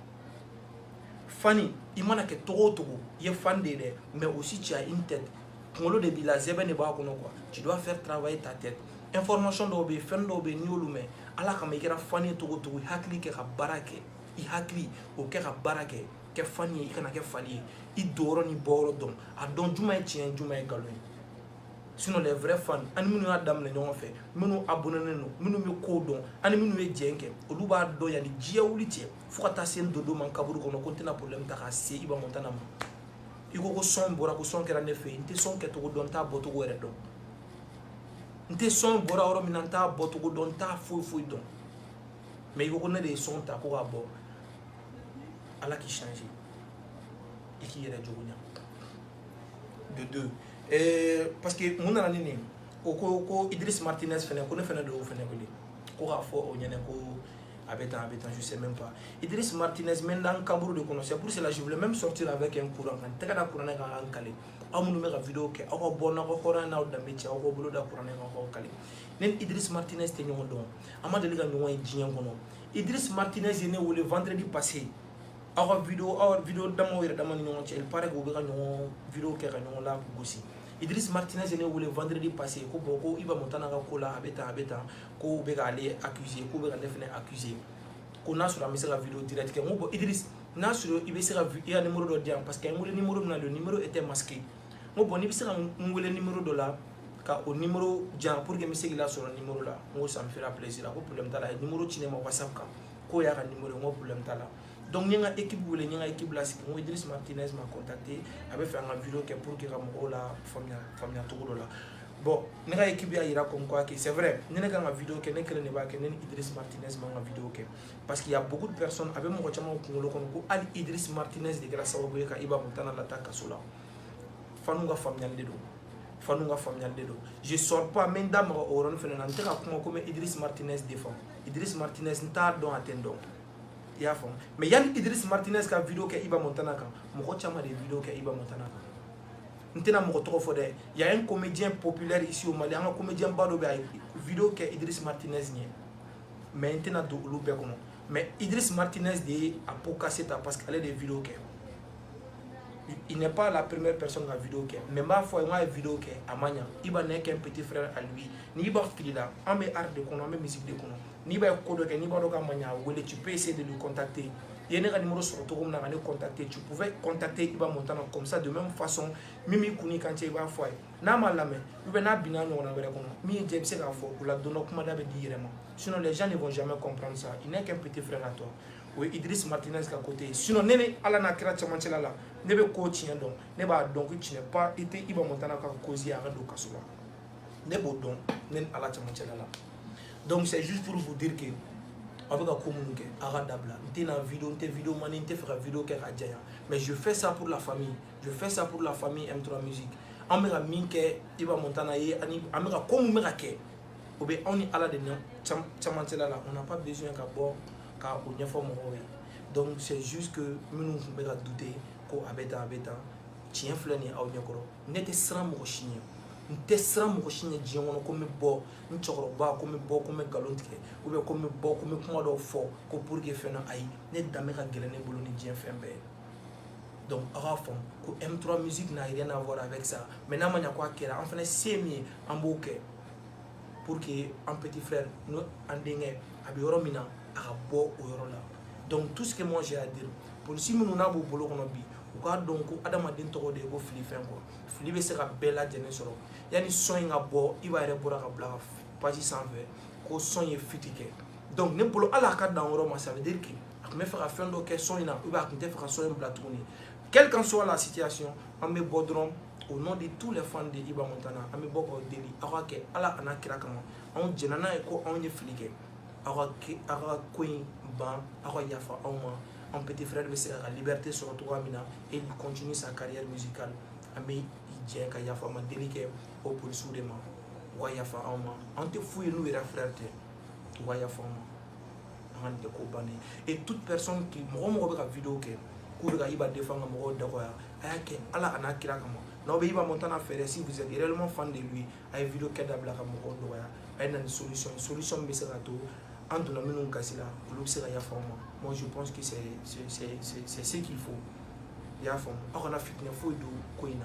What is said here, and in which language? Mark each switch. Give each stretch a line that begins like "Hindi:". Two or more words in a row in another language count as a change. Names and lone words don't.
Bambara: fani i mana kɛ togo o togo i ye fan de ye dɛ
French: mais aussi tu as une tête
Bambara: kunkolo de b'i la zɛbɛn de b'a kɔnɔ
French: quoi tu dois faire travailler ta tête
Bambara: information dɔw bɛ yen fɛn dɔw bɛ yen n'i y'olu mɛn ala kama i kɛra fani ye togo o togo i hakili kɛ ka baara kɛ i hakili o kɛ ka baara kɛ kɛ fani ye i kana kɛ fali ye i don yɔrɔ ni bɔ yɔrɔ dɔn a dɔn juma ye tiɲɛ juma ye nkalon ye
French: sinon les vrais fans
Bambara: ani minnu y'a daminɛ ɲɔgɔn fɛ minnu abonnenen don minnu bɛ kow dɔn ani minnu ye jɛn kɛ olu b'a dɔn yanni diɲɛ wuli cɛ fo ka taa se n dodo ma kaburu kɔnɔ ko n tɛna problème ta k'a se Iba Montana ma i ko son bɔra ko son kɛra ne fɛ yen n tɛ son kɛcogo dɔn n t'a bɔcogo yɛrɛ dɔn n tɛ son bɔra yɔrɔ min na n t'a bɔcogo dɔn n t'a foyi foyi dɔn mais i ko ne de ye son ta ko k'a bɔ ala k'i changer i k'i yɛrɛ jogo ɲa de
French: deux parce que
Bambara: mun nana ni nin ko Idriss Martinez fɛnɛ ko ne fɛnɛ de y'o fɛnɛ wele ko k'a fɔ o ɲɛnɛ ko a bɛ tan
French: je sais même pas
Bambara: Idriss Martinez mɛ dan kaburu de kɔnɔ
French: c'est pour cela je voulais même sortir avec un courant
Bambara: kan tɛgɛ da kuranɛ kan an kale aw minnu bɛ ka video kɛ aw ka bɔ n'aw ka hɔrɔnya n'aw danbe cɛ aw ka bolo da kuranɛ kan aw ka kale ne ni Idriss Martinez tɛ ɲɔgɔn dɔn an ma deli ka ɲɔgɔn ye diɲɛ kɔnɔ Idriss Martinez ye ne wele
French: vendredi passé
Bambara: aw ka video damaw yɛrɛ dama ni ɲɔgɔn cɛ
French: il paraît que
Bambara: u bɛ ka ɲɔgɔn video kɛ ka ɲɔgɔn la gosi Idriss Martinez ye ne wele
French: vendredi passé
Bambara: ko bon ko Iba Montana ka ko la a bɛ tan ko u bɛ k'ale accuser ko u bɛ ka ne fɛnɛ accuser ko n'a sɔrɔ an bɛ se ka video direct kɛ n ko bon Idriss n'a sɔrɔ i bɛ se ka i ka numéro dɔ di yan parce que n wele numéro min na
French: le numéro était masqué
Bambara: n ko bon n'i bɛ se ka n wele numéro dɔ la ka o numéro di yan
French: pour que
Bambara: n bɛ se k'i lasɔrɔ numéro la n ko
French: ça me fera plaisir
Bambara: ko problème t'a la a ye numéro ci ne ma WhatsApp kan k'o y'a ka numéro ye n ko problème t'a la donc n ye n ka équipe wele n ye n ka équipe lasigi n ko Idriss Martinez
French: m'a contacté
Bambara: a bɛ fɛ an ka video kɛ
French: pour que
Bambara: ka mɔgɔw la faamuya cogo dɔ la bon ne ka équipe y'a yira
French: comme quoi que c'est vrai
Bambara: ni ne kan ka video kɛ ne kelen de b'a kɛ ne ni Idriss Martinez man ka video kɛ
French: parce qu'il y a beaucoup de personnes
Bambara: a bɛ mɔgɔ caman kunkolo kɔnɔ ko hali Idriss Martinez de kɛra sababu ye ka Iba Montana lata kaso la fanu ka faamuyali de don
French: je sors pas même
Bambara: da mɔgɔ o yɔrɔnin fɛnɛ na n tɛ ka kuma ko n bɛ Idriss Martinez défend Idriss Martinez n t'a dɔn a tɛ n dɔn i y'a faamu mais yanni Idriss Martinez ka video kɛ Iba Montana kan mɔgɔ caman de ye video kɛ Iba Montana kan n tɛna mɔgɔ tɔgɔ fɔ dɛ
French: y a un comédien populaire ici au Mali
Bambara: an ka comédien ba dɔ bɛ a ye video kɛ Idriss Martinez ɲɛ mais n tɛna don olu bɛɛ kɔnɔ mais Idriss Martinez de ye a
French: pot cassé
Bambara: ta parce que ale de ye video kɛ
French: il n'est pas la première personne
Bambara: ka video kɛ mais n b'a fɔ a ye n k'a ye video kɛ a ma ɲa Iba
French: n'est qu'un petit frère à lui
Bambara: ni Iba filila an bɛ art de kɔnɔ an bɛ musique de kɔnɔ ni Iba ye ko dɔ kɛ n'i b'a dɔn k'a ma ɲa a wele
French: tu peux essayer de le contacter
Bambara: i ye ne ka numéro sɔrɔ cogo min na ka ne contacter
French: tu pouvais contacter
Bambara: Iba Montana
French: comme ça de même façon
Bambara: min b'i kun n'i kan cɛ i b'a fɔ a ye n'a ma lamɛn
French: ou bien
Bambara: n'a binna ɲɔgɔnna wɛrɛ kɔnɔ min ye diya i bɛ se k'a fɔ o la don dɔ kumada bɛ di i yɛrɛ ma
French: sinon les gens ne vont jamais comprendre ça il n'est qu'un petit frère à toi
Bambara: o ye Idriss Martinez ka côté ye sinon ne ni ala n'a kɛra cɛmancɛla la ne bɛ ko tiɲɛ dɔn ne b'a dɔn ko
French: tu n'es pas
Bambara: i tɛ Iba Montana ka cause ye a ka don kaso la ne b'o dɔn ne ni ala cɛmancɛla la
French: donc c'est juste pour vous dire que
Bambara: a bɛ ka ko minnu kɛ a ka dabila n tɛ na video n tɛ video mani n tɛ fɛ ka video kɛ ka janya
French: mais je fais ça pour la famille
Bambara: M3 Music an bɛ ka min kɛ Iba Montana ye ani an bɛ ka ko min bɛ ka kɛ o bɛ anw ni ala de cɛmancɛla la
French: on n'a pas besoin
Bambara: ka bɔ ka o ɲɛfɔ mɔgɔw ye
French: donc c'est juste que
Bambara: minnu tun bɛ ka douter ko a bɛ tan tiɲɛ filɛ nin ye aw ɲɛkɔrɔ ne tɛ siran mɔgɔ si ɲɛ n tɛ siran mɔgɔ si ɲɛ diɲɛ kɔnɔ ko n bɛ bɔ n cɛkɔrɔba ko n bɛ bɔ ko n bɛ nkalon tigɛ
French: ou bien
Bambara: ko n bɛ bɔ ko n bɛ kuma dɔw fɔ ko
French: pour que
Bambara: fɛn dɔ ayi ne danbe ka gɛlɛn ne bolo ni diɲɛ fɛn bɛɛ ye donc aw k'a faamu ko M3 Music
French: n'a rien à voir avec ça
Bambara: mais n'a ma ɲa ko a kɛra an fana se min ye an b'o kɛ
French: pour que
Bambara: an
French: petit frère
Bambara: n'o an denkɛ a bɛ yɔrɔ min na a ka bɔ o yɔrɔ la
French: donc tout ce que moi j'ai à dire
Bambara: polisi minnu n'a b'u bolo kɔnɔ bi u k'a dɔn ko adamaden tɔgɔ de ye ko fili fɛn kɔ fili bɛ se ka bɛɛ lajɛlen sɔrɔ yanni son in ka bɔ i b'a yɛrɛ bɔra ka bila page sanfɛ ko son ye fiti kɛ donc ne bolo hali a ka dan yɔrɔ ma
French: ça veut dire que
Bambara: a tun bɛ fɛ ka fɛn dɔ kɛ son in na
French: ou bien
Bambara: a tun tɛ fɛ ka son in bila tuguni
French: quelle qu'en soit la situation
Bambara: an bɛ bɔ dɔrɔn
French: au nom de tous les fans de Iba Montana
Bambara: an bɛ bɔ k'o deli aw ka kɛ ala a n'a kira kama anw jɛnna n'a ye ko anw ye fili kɛ aw ka ko in ban aw ka yafa anw ma an
French: petit frère
Bambara: bɛ se ka liberté sɔrɔ cogoya min na
French: et il continue sa carrière musicale
Bambara: an bɛ jɛ ka yafa ma deli kɛ o polisiw de ma u ka yafa anw ma an tɛ foyi ye n'u yɛrɛ frère tɛ u ka yafa anw ma an de ko banni
French: et toute personne qui
Bambara: mɔgɔ bɛ ka vidéo kɛ k'u bɛ ka Iba défendre mɔgɔw dɔgɔya a y'a kɛ Ala a n'a kira kama n'aw bɛ Iba Montana fɛ
French: si vous êtes réellement fan de lui
Bambara: a ye vidéo kɛ dabila ka mɔgɔw dɔgɔya a ye na ni solution bɛ se ka to an donna minnu gasi la olu bɛ se ka yafa ma
French: moi je pense que c'est ce qu'il faut
Bambara: yafa aw kana fitinɛ foyi don ko in na.